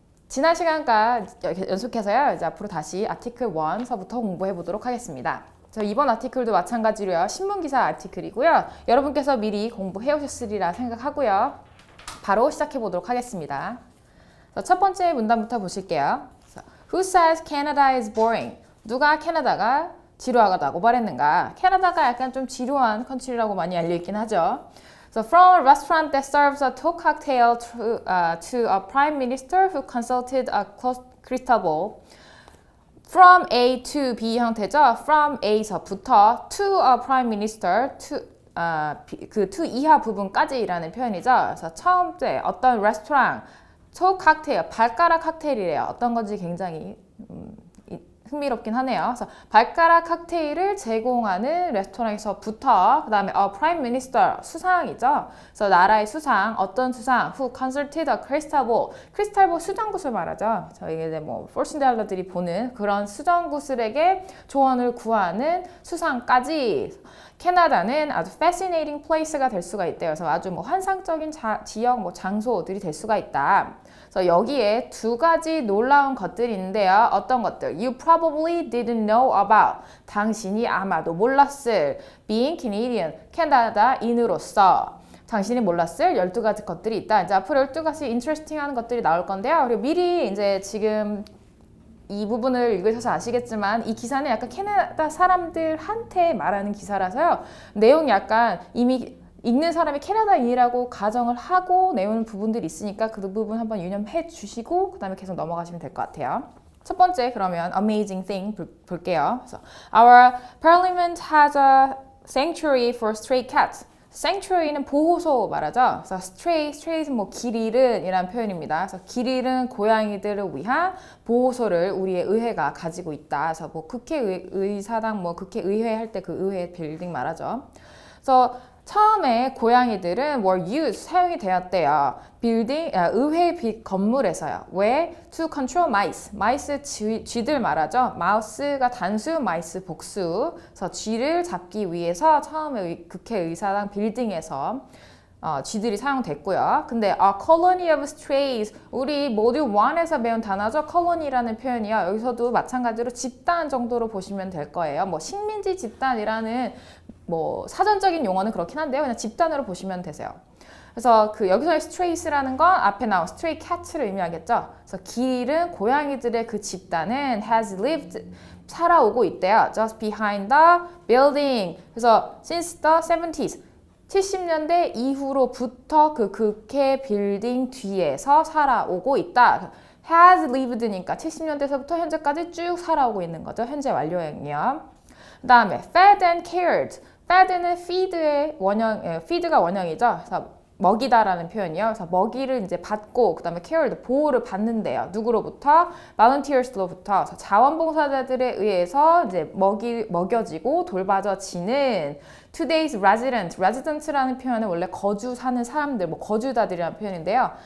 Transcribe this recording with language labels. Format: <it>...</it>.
<ko>지난 시간과 연속해서요. 이제 앞으로 다시 아티클 1서부터 공부해 보도록 하겠습니다. 이번 아티클도 마찬가지로요. 신문기사 아티클이고요. 여러분께서 미리 공부해 오셨으리라 생각하고요. 바로 시작해 보도록 하겠습니다. 첫 번째 문단부터 보실게요.</ko> <en>Who says Canada is boring?</en> <ko>누가 캐나다가 지루하다고 말했는가? 캐나다가 약간 좀 지루한 컨트리라고 많이 알려있긴 하죠.</ko> <en>So from a restaurant that serves a tall cocktail to a prime minister who consulted a crystal ball. From A to B</en> <ko>형태죠. From A서부터</ko> <en>to a prime minister</en> <ko>to to 이하 부분까지라는 표현이죠. 그래서 처음째 어떤 레스토랑</ko> <en>tall cocktail</en> <ko>발가락 칵테일이래요. 어떤 건지 굉장히 흥미롭긴 하네요. 그래서 발가락 칵테일을 제공하는 레스토랑에서부터 그 다음에 prime minister 수상이죠. 그래서 나라의 수상, 어떤 수상,</ko> <en>who consulted a crystal ball,</en> <ko>crystal ball 수정구슬 말하죠. 저희 이제 뭐 fortune teller들이 보는 그런 수정구슬에게 조언을 구하는 수상까지 캐나다는 아주</ko> <en>fascinating place</en> <ko>가 될 수가 있대요. 그래서 아주 뭐 환상적인 지역, 뭐 장소들이 될 수가 있다. 그래서 여기에 두 가지 놀라운 것들이 있는데요. 어떤 것들?</ko> <en>You probably didn't know about.</en> <ko>당신이 아마도 몰랐을</ko> <en>being Canadian,</en> <ko>캐나다인으로서. 당신이 몰랐을 12가지 것들이 있다. 이제 앞으로 12가지 interesting한 것들이 나올 건데요. 그리고 미리 이제 지금 이 부분을 읽으셔서 아시겠지만 이 기사는 약간 캐나다 사람들한테 말하는 기사라서요. 내용이 약간 이미 읽는 사람이 캐나다인이라고 가정을 하고 내오는 부분들이 있으니까 그 부분 한번 유념해 주시고 그 다음에 계속 넘어가시면 될 것 같아요. 첫 번째 그러면</ko> <en>amazing thing</en> <ko>볼게요.</ko> <en>So, Our parliament has a sanctuary for stray cats.</en> <ko>sanctuary는 보호소 말하죠. 그래서 stray는 뭐 길 잃은 이란 표현입니다. 그래서 길 잃은 고양이들을 위한 보호소를 우리의 의회가 가지고 있다. 그래서 뭐 국회의사당 뭐 국회의회 할 때 그 의회 빌딩 말하죠. 그래서 처음에 고양이들은</ko> <en>were used,</en> <ko>사용이 되었대요. 의회 건물에서요. 왜?</ko> <en>To control mice.</en> <ko>mice 쥐들 말하죠. mouse가 단수, mice 복수. 그래서 쥐를 잡기 위해서 처음에 국회의사당 빌딩에서 쥐들이 사용됐고요. 근데</ko> <en>a colony of strays,</en> <ko>우리 모듈 1에서 배운 단어죠. colony라는 표현이요. 여기서도 마찬가지로 집단 정도로 보시면 될 거예요. 뭐 식민지 집단이라는 뭐 사전적인 용어는 그렇긴 한데요. 그냥 집단으로 보시면 되세요. 그래서 여기서의 strays라는 건 앞에 나온 stray cats를 의미하겠죠. 그래서 길 잃은 고양이들의 그 집단은</ko> <en>has lived,</en> <ko>살아오고 있대요.</ko> <en>just behind the building.</en> <ko>그래서</ko> <en>since the 70s,</en> <ko>70년대 이후로부터 그 국회 빌딩 뒤에서 살아오고 있다. has lived니까 70년대서부터 현재까지 쭉 살아오고 있는 거죠. 현재 완료형이요. 그 다음에</ko> <en>fed and cared.</en> <ko>fed는 feed의 feed가 원형이죠. 그래서 먹이다라는 표현이요. 그래서 먹이를 이제 받고 그다음에 cared 보호를 받는데요. 누구로부터? volunteers로부터. 자원봉사자들에 의해서 이제 먹여지고 돌봐져지는</ko> <en>today's resident</en> <ko>라는 표현은 원래 거주 사는 사람들, 뭐 거주자들이라는 표현인데요.</ko>